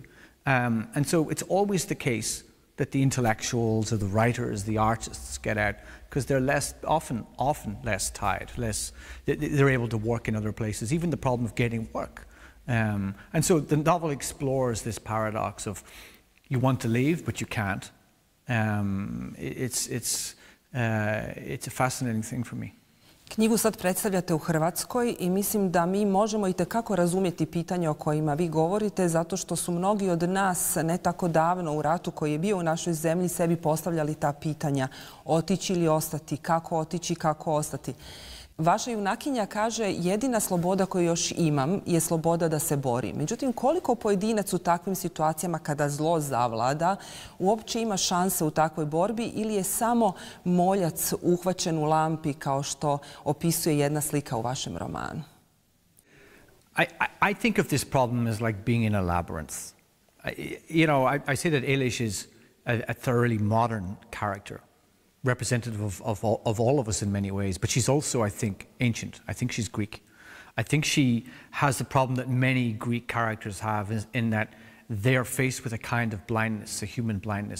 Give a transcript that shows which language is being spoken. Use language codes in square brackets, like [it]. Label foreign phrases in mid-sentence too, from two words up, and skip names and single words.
[en] And so it's always the case that the intellectuals or the writers, the artists get out, because they're often less tied, they're able to work in other places, even the problem of getting work. And so the novel explores this paradox of you want to leave, but you can't. It's a fascinating thing for me. [hr] Knjigu sad predstavljate u Hrvatskoj i mislim da mi možemo itekako razumjeti pitanja o kojima vi govorite, zato što su mnogi od nas ne tako davno u ratu koji je bio u našoj zemlji sebi postavljali ta pitanja: otići ili ostati, kako otići, kako ostati. Vaša junakinja kaže, jedina sloboda koju još imam je sloboda da se bori. Međutim, koliko pojedinac u takvim situacijama kada zlo zavlada uopće ima šanse u takvoj borbi, ili je samo moljac uhvaćen u lampi, kao što opisuje jedna slika u vašem romanu? [en] I think of this problem as like being in a labyrinth. I say that Eilish is a thoroughly modern character, representative of all of us in many ways, but she's also, I think, ancient. I think she's Greek. I think she has the problem that many Greek characters have in that they're faced with a kind of blindness, a human blindness.